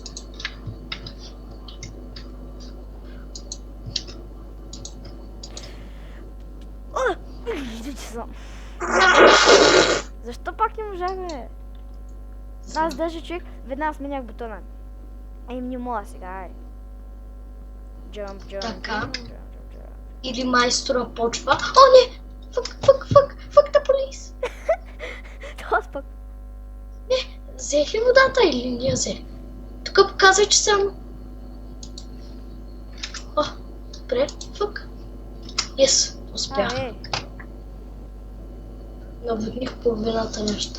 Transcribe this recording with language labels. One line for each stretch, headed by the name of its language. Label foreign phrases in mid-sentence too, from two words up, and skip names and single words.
Bulgarian: Защо пак не можахме? Аз даже човек, веднага сменях бутона. Не мога сега, ай. Jump. Така. Или майстора почва. О, не!
English: Fuck the police!
Bulgarian: Това пък. Не, взех ли водата или не я взех? Тук показва, че съм... О, добре, fuck. Yes, успях. Наводних половината неща.